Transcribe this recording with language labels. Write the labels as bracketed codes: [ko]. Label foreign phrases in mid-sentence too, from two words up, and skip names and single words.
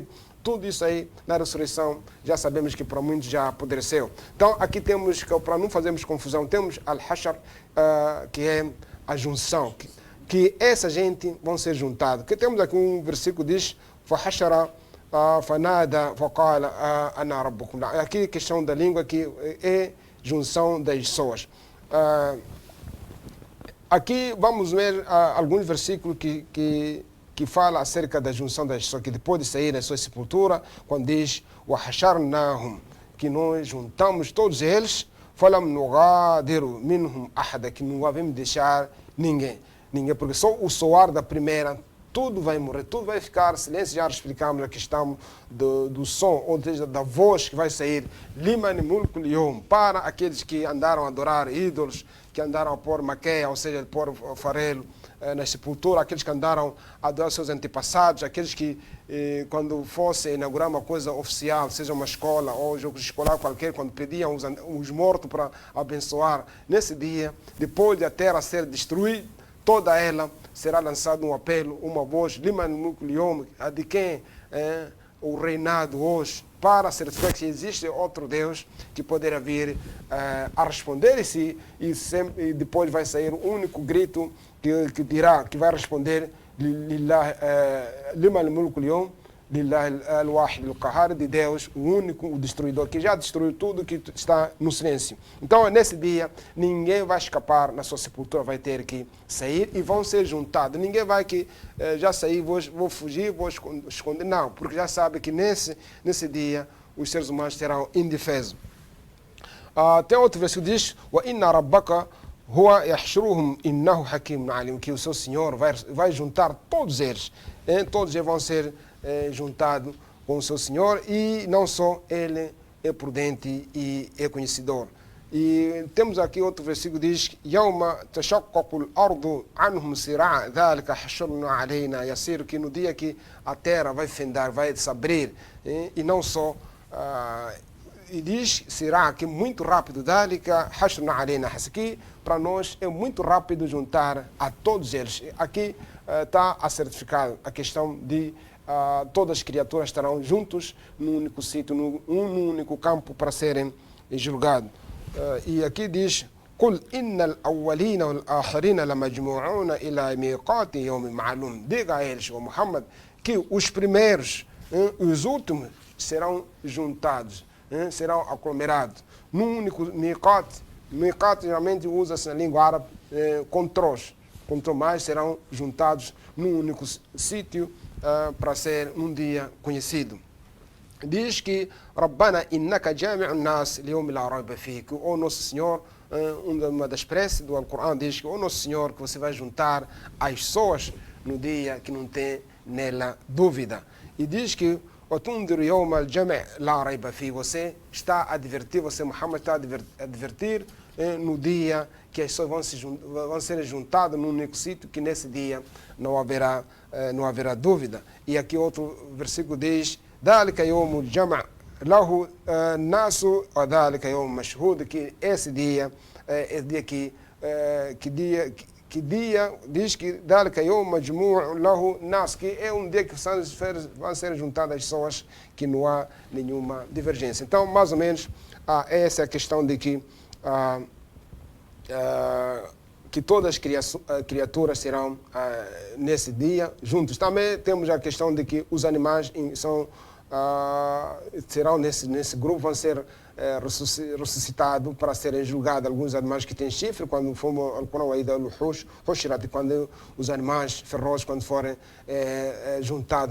[pt] Tudo isso aí, na ressurreição, já sabemos que para muitos já apodreceu. Então, aqui temos, para não fazermos confusão, temos Al-Hashar, que é a junção, que essa gente vão ser juntados. Que temos aqui um versículo que diz, [ar] فَحَشَرَ فَنَادَ فَقَالَ أَنَا رَبُّكُمْ. [pt] Aqui a questão da língua, que é junção das pessoas. Aqui vamos ver alguns versículos que fala acerca da junção das pessoas, que depois de sair da sua sepultura, quando diz وَحَشَرْنَاهُمْ, que nós juntamos todos eles, [ar] فَلَمْ نُغَادِرُ مِنْهُمْ أَحَدًا, [pt] que não devemos deixar ninguém, porque só o soar da primeira, tudo vai morrer, tudo vai ficar silêncio. Já explicamos a questão do som, ou seja, da voz que vai sair, [ar] لمن الملك اليوم, [pt] para aqueles que andaram a adorar ídolos, que andaram a pôr maqueia, ou seja, pôr farelo na sepultura, aqueles que andaram a adorar seus antepassados, aqueles que quando fosse inaugurar uma coisa oficial, seja uma escola ou jogo escolar qualquer, quando pediam os mortos para abençoar, nesse dia, depois de a terra ser destruída, toda ela será lançado um apelo, uma voz, [ar] لمن الملك اليوم, [pt] de quem o reinado hoje, para certificar que existe outro Deus que poderá vir a responder e depois vai sair um único grito que dirá, que vai responder [ar] لمن الملك اليوم لله الواحد القهار, [pt] de Deus, o único, o destruidor, que já destruiu tudo que está no silêncio. Então, nesse dia, ninguém vai escapar na sua sepultura, vai ter que sair e vão ser juntados. Ninguém vai que já sair, vou fugir, vou esconder. Não, porque já sabe que nesse dia os seres humanos serão indefesos. Tem outro versículo que diz: [ar] "وإن ربك هو يحشرهم إنه حكيم عليم", [pt] que o seu Senhor vai juntar todos eles. Todos eles vão ser juntado com o seu Senhor, e não só ele é prudente e é conhecedor. E temos aqui outro versículo que diz: [ar] "يوم تشقق الأرض عنهم سراعا ذلك حشر علينا يسير", [pt] que no dia que a terra vai fendar, vai se abrir, e não só e diz será que muito rápido, [ar] ذلك حشر علينا, [pt] aqui para nós é muito rápido juntar a todos eles. Aqui está a certificar a questão de todas as criaturas estarão juntos num único sítio, num único campo para serem julgados. E aqui diz: [ar] "قل إن الأولين والآخرين لمجموعون إلى ميقات يوم معلوم", [pt] diga a eles, o Muhammad, que os primeiros e os últimos serão juntados, serão aglomerados num único miqat. Miqat geralmente usa-se na língua árabe contrós, mais serão juntados num único sítio para ser um dia conhecido. Diz que [ar] ربنا إنك جامع الناس ليوم لا ريب فيه, [pt] que o nosso Senhor, uma das preces do Alcorão diz que o nosso Senhor, que você vai juntar as pessoas no dia que não tem nela dúvida. E diz que [ar] وَتُنْذِرُ يَوْمَ الْجَمْعِ لَا رَيْبَ فِيهِ, [pt] você está a advertir, você Muhammad está a advertir no dia que as pessoas vão ser juntadas num único sítio, que nesse dia não haverá dúvida. E aqui outro versículo diz: [ar] ذَلِكَ يَوْمُ الْجَمْعِ لَهُ النَّاسُ وَذَلِكَ يَوْمُ مَشْهُودٌ, [pt] que esse dia é dia que dia diz que [ar] ذَلِكَ يَوْمُ مَجْمُوعٌ لَهُ النَّاسُ, [pt] que é um dia que vão ser juntadas as pessoas, que não há nenhuma divergência. Então, mais ou menos, essa é a questão de que todas as criaturas serão nesse dia juntos. Também temos a questão de que os animais são serão nesse grupo, vão ser ressuscitados para serem julgados alguns animais que têm chifre, quando quando os animais ferrosos quando forem juntados.